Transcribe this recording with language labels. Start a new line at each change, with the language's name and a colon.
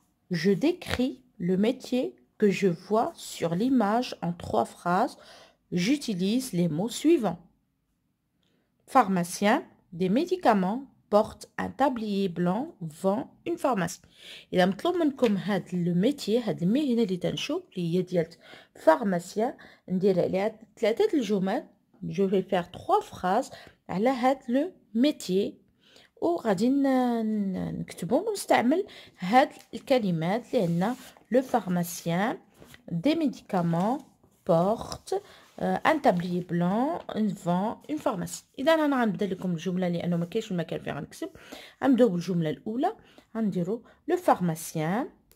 French: Je décris le métier que je vois sur l'image en 3 phrases. J'utilise les mots suivants. Pharmacien, des médicaments, porte un tablier blanc, vend une pharmacie.
Arabic: إذا مطلوب منكم هذا الميتي، هذا المهنة اللي تنشوف اللي هي ديال pharmacien، ندير عليها 3 الجمل.
French: Je vais faire 3 phrases
Arabic: على هذا لو
French: métier
Arabic: وغادي نكتبهم ونستعمل هاد الكلمات لأن لو
French: pharmacien des médicaments porte un tablier blanc vend une pharmacie.
Arabic: إذا أنا غنبدا لكم الجملة لأنه ما كاينش المكان فين غنكتب. غنبداو بالجملة الأولى، غنديرو لو pharmacien.